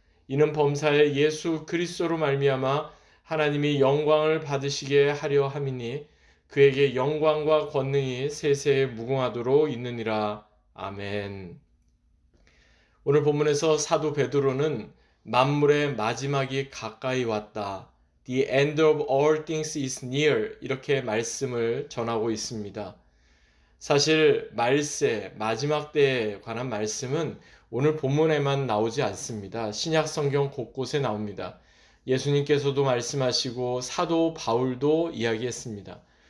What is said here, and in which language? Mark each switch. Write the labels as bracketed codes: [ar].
[ko] 이는 범사에 예수 그리스도로 말미암아 하나님이 영광을 받으시게 하려 함이니 그에게 영광과 권능이 세세에 무궁하도록 있느니라. 아멘. 오늘 본문에서 사도 베드로는 만물의 마지막이 가까이 왔다. [en] The end of all things is near. [ko] 이렇게 말씀을 전하고 있습니다. 사실 말세, 마지막 때에 관한 말씀은 오늘 본문에만 나오지 않습니다. 신약 성경 곳곳에 나옵니다. 예수님께서도 말씀하시고 사도 바울도 이야기했습니다.